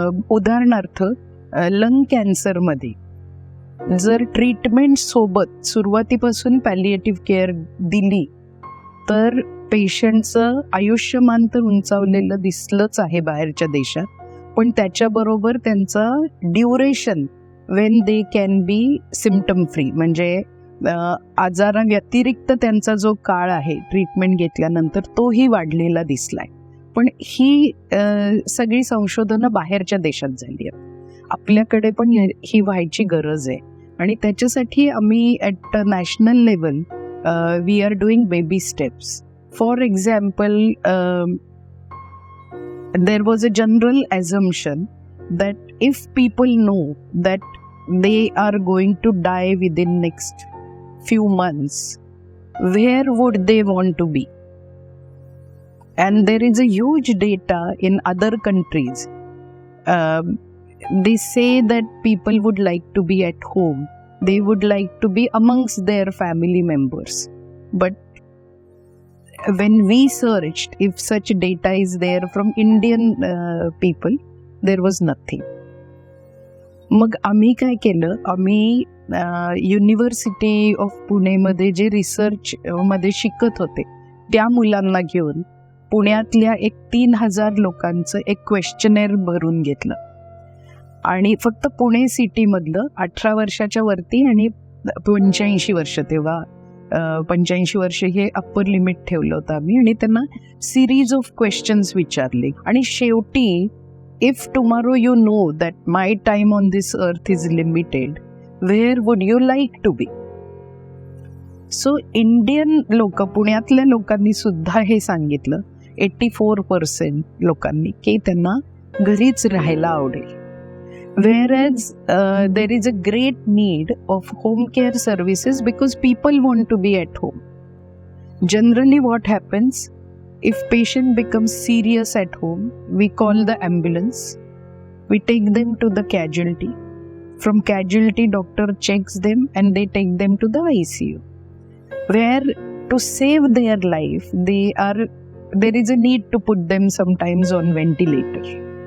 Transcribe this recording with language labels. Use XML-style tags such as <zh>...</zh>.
<mr>उदाहरणार्थ लंग कॅन्सरमध्ये जर ट्रीटमेंट सोबत सुरुवातीपासून पॅलिएटिव्ह केअर दिली तर पेशंटचं आयुष्यमान तर उंचावलेलं दिसलंच आहे बाहेरच्या देशात, पण त्याच्याबरोबर त्यांचा</mr> <en>duration when they can be symptom free,</en> <mr>म्हणजे आजाराव्यतिरिक्त त्यांचा जो काळ आहे ट्रीटमेंट घेतल्यानंतर तोही वाढलेला दिसलाय. पण ही सगळी संशोधनं बाहेरच्या देशात झाली आहेत. आपल्याकडे पण ही व्हायची गरज आहे आणि त्याच्यासाठी आम्ही</mr> <en>At national level we are doing baby steps. For example, there was a general assumption that if people know that they are going to die within next few months, where would they want to be? And there is a huge data in other countries. They say that people would like to be at home. They would like to be amongst their family members. But when we searched if such data is there from Indian people, there was nothing.</en> <mr>मग आम्ही काय केलं, आम्ही university of पुणेमध्ये जे research मध्ये शिकत होते त्या मुलांना घेऊन पुण्यातल्या एक 3000 लोकांचं एक क्वेश्चनेअर भरून घेतलं आणि फक्त पुणे सिटीमधलं 18 वर्षाच्या वरती आणि 85 वर्ष, तेव्हा 85 वर्ष हे अप्पर लिमिट ठेवलं होतं आम्ही, आणि त्यांना सिरीज ऑफ क्वेश्चन्स विचारले. आणि शेवटी</mr> <en>if tomorrow you know that my time on this earth is limited, where would you like to be? So Indian</en> <mr>लोक, पुण्यातल्या लोकांनी सुद्धा हे सांगितलं, 84% लोकांनी, की त्यांना घरीच राहायला आवडेल.</mr> <en>Whereas there is a great need of home care services because people want to be at home. Generally what happens, if patient becomes serious at home, we call the ambulance. We take them to the casualty. From casualty, doctor checks them and they take them to the ICU, where to save their life, there is a need to put them sometimes on ventilator.</en>